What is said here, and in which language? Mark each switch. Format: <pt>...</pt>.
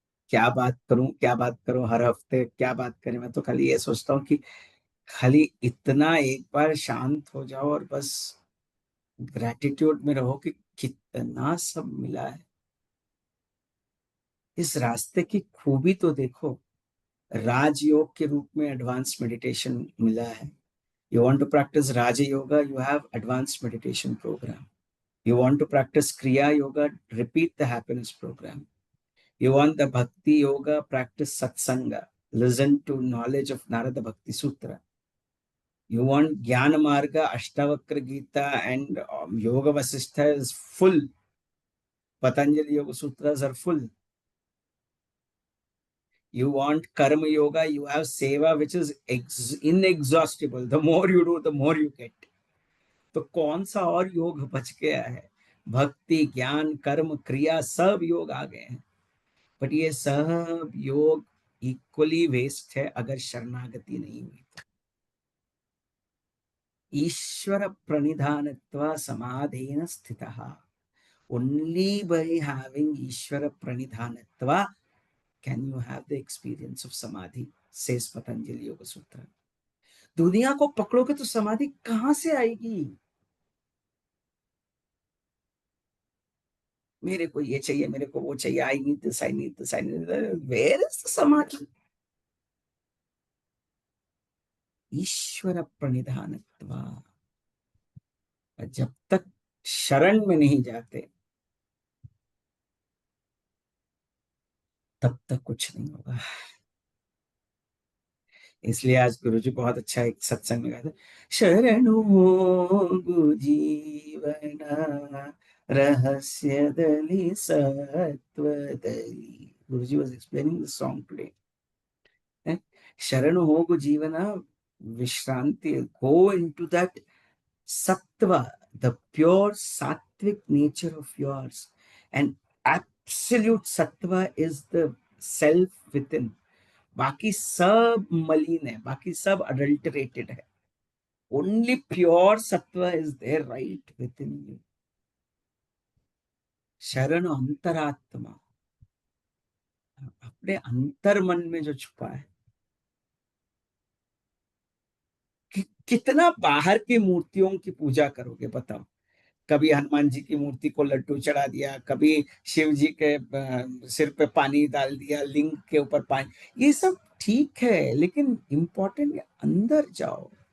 <hi>क्या बात करूं, क्या बात करूं, हर हफ्ते क्या बात करें। मैं तो खाली ये सोचता हूँ कि खाली इतना एक बार शांत हो जाओ और बस ग्रेटिट्यूड में रहो कि कितना सब मिला है। इस रास्ते की खूबी तो देखो, राजयोग के रूप में एडवांस मेडिटेशन मिला है।</hi> <en>You want to practice Raja Yoga, you have advanced meditation program. You want to practice Kriya Yoga, repeat the happiness program. You want the Bhakti Yoga, practice Satsanga, listen to knowledge of Narada Bhakti Sutra. You want Jnana Marga, Ashtavakra Gita, and Yoga Vasishtha is full. Patanjali Yoga Sutras are full. You want Karma Yoga, you have Seva, which is inexhaustible. The more you do, the more you get.</en> <hi>तो कौन सा और योग बच गया है? भक्ति, ज्ञान, कर्म, क्रिया सब योग आ गए हैं, बट ये सब योग इक्वली वेस्ट है अगर शरणागति नहीं हुई।</hi> <sa>ईश्वर प्रणिधानत्वा समाधेन स्थितः।</sa> <en>Only by having</en> <sa>ईश्वर प्रणिधानत्वा</sa> <en>can you have the experience of samadhi, says Patanjali Yoga Sutra.</en> <hi>दुनिया को पकड़ोगे तो समाधि कहां से आएगी? मेरे को ये चाहिए, मेरे को वो चाहिए,</hi> <en>I need this, I need this, I need, where is the samadhi?</en> <sa>ईश्वर प्रणिधानत्वा।</sa> <hi>जब तक शरण में नहीं जाते तब तक कुछ नहीं होगा। इसलिए आज गुरुजी बहुत अच्छा एक सत्संग में गाते,</hi> <kn>शरणु जीवन रहस्य दली सत्व दली।</kn> <en>Guruji was explaining the song today.</en> <kn>शरण होगु जीवन विश्रांति,</kn> <en>go into that sattva, the pure sattvic nature of yours, and absolute sattva is the self within.</en> <hi>बाकी सब मलिन है, बाकी सब adulterated है,</hi> <en>only pure sattva is there right within you.</en> <hi>शरण अंतरात्मा, अपने अंतर मन में जो छुपा है। कितना बाहर की मूर्तियों की पूजा करोगे बताओ। कभी हनुमान जी की मूर्ति को लड्डू चढ़ा दिया, कभी शिव जी के सिर पे पानी डाल दिया, लिंग के ऊपर पानी, ये सब ठीक है, लेकिन इंपॉर्टेंट अंदर जाओ।</hi>